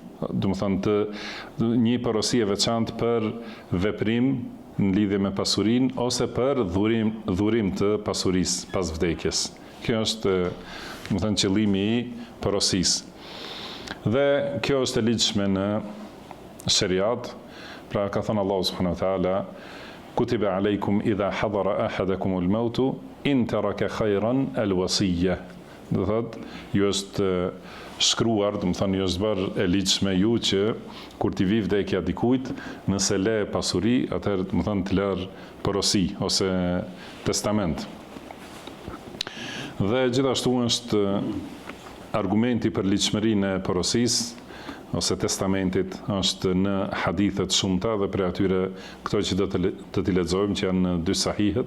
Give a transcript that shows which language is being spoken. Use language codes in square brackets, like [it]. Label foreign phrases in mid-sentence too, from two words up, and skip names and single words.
[sq] Do të thonë një porosi e veçantë për veprim në lidhje me pasurinë ose për dhurim të pasurisë pas vdekjes. Kjo është, do të thënë, qëllimi I porosisë. Dhe kjo është e ligjshme në shariat, pra ka thënë Allahu [ar] سبحانه وتعالى, كتب عليكم إذا حضر أحدكم الموت إن ترك خيرا الوصية. [sq] Do thotë, ju është shkruar, do të thonë, ju është bërë e ligjshme ju që kur t'i vi vdekja dikujt, nëse le pasuri, atëherë do të thonë të lër porosi ose testament. Dhe gjithashtu është argumenti për ligjshmërinë e porosisë ose testamentit është në hadithet shumëta dhe për atyre këto që do të t'i lexojmë që janë në 2 sahihet.